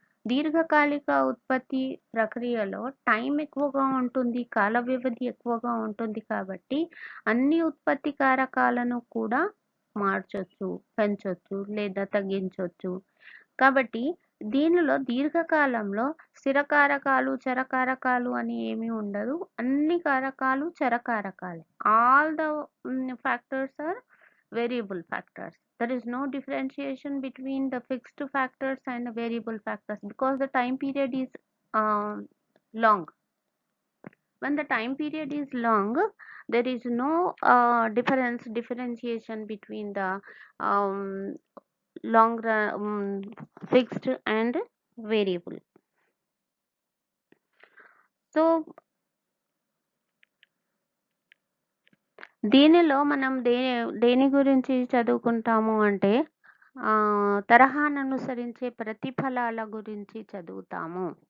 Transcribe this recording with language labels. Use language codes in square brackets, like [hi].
[te] దీర్ఘకాలిక ఉత్పత్తి ప్రక్రియలో టైం ఎక్కువగా ఉంటుంది, కాల వ్యవధి ఎక్కువగా ఉంటుంది కాబట్టి అన్ని ఉత్పత్తి కారకాలను కూడా మార్చొచ్చు, పెంచొచ్చు లేదా తగ్గించొచ్చు. కాబట్టి దీనిలో దీర్ఘకాలంలో స్థిర కారకాలు, చర కారకాలు అని ఏమీ ఉండదు. అన్ని కారకాలు చర కారకాలే. [en] All the factors are variable factors. There is no differentiation between the fixed factors and the variable factors because the time period is long. When the time period is long, there is no differentiation between the long run fixed and variable. [te] So దీనిలో మనం దేని గురించి చదువుకుంటాము అంటే తరహాను అనుసరించే ప్రతిఫలాల గురించి చదువుతాము.